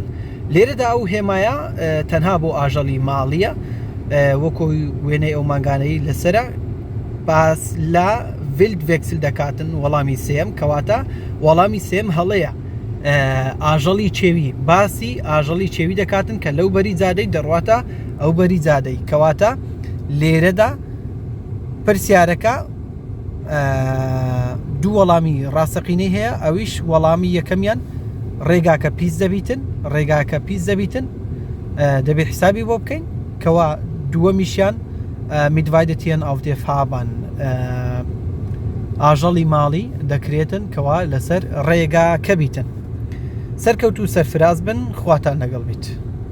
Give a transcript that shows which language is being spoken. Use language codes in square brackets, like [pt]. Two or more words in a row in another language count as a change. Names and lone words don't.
[ckb] لێرەدا ئەو هێمایە تەنها بۆ ئاژەڵی ماڵیە وەکو وێنەی ئەو مانگانەی لەسرە باس لە Wildwechsel دەکاتن وەڵامی سێم کەواتە وەڵامی سێم هەڵەیە ئاژەڵی چێوی باسی ئاژەڵی چێوی دەکاتن کە لەو بەری جادەی دەڕواتە ئەو بەری جادەی کەواتە لێرەدا پرسیارەکە دوو وەڵامی ڕاستەقینەی هەیە ئەویش وەڵامی یەکەمیان ڕێگاکە پیس دەبیتن ڕێگاکە پیس دەبیتن دەبێت حسابی بۆ بکەین کەوا دووەمیشیان [de] mit weide Tieren auf der Fahrbahn [ckb] ئاژەڵی ماڵی دەکرێتن کەوا لەسەر ڕێگاکە بیتن. سەرکەوت و سەرفراز بن خواتان لەگەڵ بیت.